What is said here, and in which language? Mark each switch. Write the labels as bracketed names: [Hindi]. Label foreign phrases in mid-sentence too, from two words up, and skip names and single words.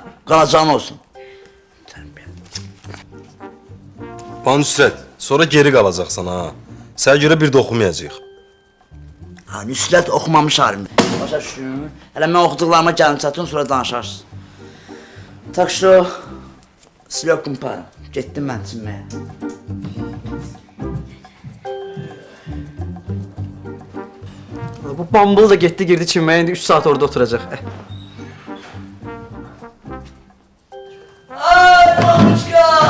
[Azerbaijani] Qalacan olsun. Ban Nüsrət, sonra geri qalacaqsan ha. Sənə görə bir də oxumayacağıq. Ha, Nüsrət oxumamış halimdə. Başa düşdün? Hələ mən oxuduqlarıma gəlin çatın, sonra danışarsın. [Russian] Tak что, с легким паром. [Azerbaijani] Getdim mən çinməyə. Bu bambıl da getdi girdi çinməyə, indi 3 saat orada oturacaq. Ay babuşka!